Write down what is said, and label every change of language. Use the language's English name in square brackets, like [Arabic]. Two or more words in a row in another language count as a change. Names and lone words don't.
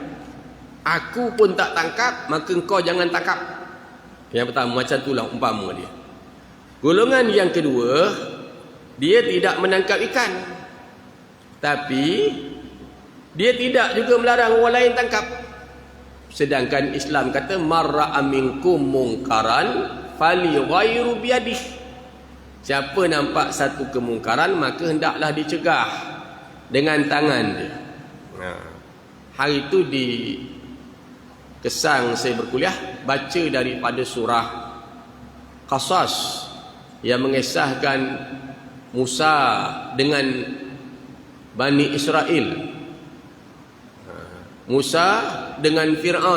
[Malay] Aku pun tak tangkap, maka engkau jangan tangkap. Yang pertama, macam itulah umpama dia. Golongan yang kedua, dia tidak menangkap ikan, tapi dia tidak juga melarang orang lain tangkap. Sedangkan Islam kata, [Arabic] من رأى منكم منكرا فليغيره بيده. [Malay] Siapa nampak satu kemungkaran, maka hendaklah dicegah dengan tangan dia. Hari itu di Kesang saya berkuliah, baca daripada surah Qasas yang mengisahkan Musa dengan Bani Israel, Musa dengan Fir'aun.